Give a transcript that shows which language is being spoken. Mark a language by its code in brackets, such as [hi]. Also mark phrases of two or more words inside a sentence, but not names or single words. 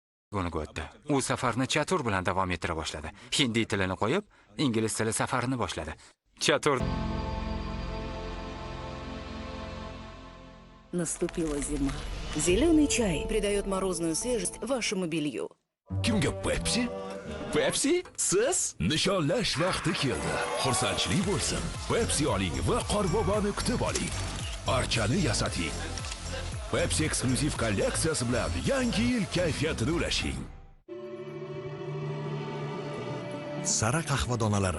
[uz] Ko'nikib o'tdi. U safarni chatur bilan davom ettira boshladi. Hindi tilini qo'yib, ingliz tili safarini boshladi. Chatur. [ru] Наступила зима. Зеленый чай придает морозную свежесть вашему белью. [uz] Kimga Pepsi? Pepsi? Siz? Nishonlash vaqti keldi. Xursandchilik bo'lsin. Pepsi oling va Qorboboni kutib oling. Archani yasating. Pepsi eksklyuziv kolleksiyasi bilan yangi yil kayfiyatini ulashing. Sara qahva donalari.